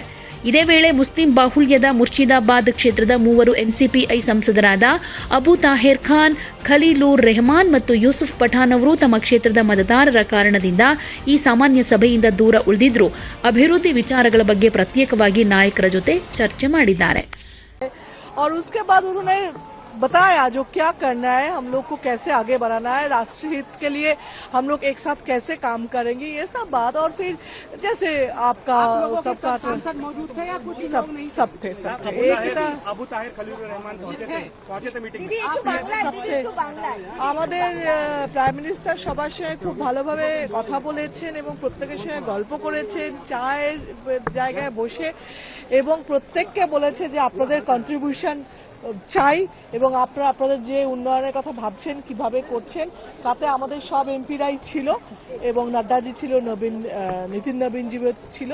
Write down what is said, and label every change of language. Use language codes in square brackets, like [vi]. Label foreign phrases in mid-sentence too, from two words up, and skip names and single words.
[kn] ಇದೇ ವೇಳೆ ಮುಸ್ಲಿಂ ಬಾಹುಳ್ಯದ ಮುರ್ಷಿದಾಬಾದ್ ಕ್ಷೇತ್ರದ 3 ಎನ್ಸಿಪಿಐ ಸಂಸದರಾದ ಅಬು ತಾಹೇರ್ ಖಾನ್, ಖಲೀಲೂರ್ ರೆಹಮಾನ್ ಮತ್ತು ಯೂಸುಫ್ ಪಠಾನ್ ಅವರು ತಮ್ಮ ಕ್ಷೇತ್ರದ ಮತದಾರರ ಕಾರಣದಿಂದ ಈ ಸಾಮಾನ್ಯ ಸಭೆಯಿಂದ ದೂರ ಉಳಿದಿದ್ರು ಅಭಿವೃದ್ಧಿ ವಿಚಾರಗಳ ಬಗ್ಗೆ ಪ್ರತ್ಯೇಕವಾಗಿ ನಾಯಕರ ಜೊತೆ ಚರ್ಚೆ ಮಾಡಿದ್ದಾರೆ. [hi] बताया जो क्या करना है, हम लोग को कैसे आगे बढ़ाना है, राष्ट्रीय हित के लिए हम लोग एक साथ कैसे काम करेंगे, ये सब बात. और फिर जैसे आपका सबका सांसद मौजूद थे या कुछ सब थे एक ही था. अबू ताहिर खलीलुर रहमान पहुंचे थे मीटिंग में. [bn] আমাদের [en] prime minister [bn] সবার সঙ্গে খুব ভালোভাবে কথা বলেছেন এবং প্রত্যেকের সঙ্গে গল্প করেছেন চায়ের জায়গায় বসে, এবং প্রত্যেককে বলেছে যে আপনাদের কন্ট্রিবিউশন চাই এবং আপনারা আপনাদের যে উন্নয়নের কথা ভাবছেন কিভাবে করছেন, তাতে আমাদের সব এমপিরাই ছিল এবং নাড্ডাজি ছিল, নীতিন নবীনজি ছিল.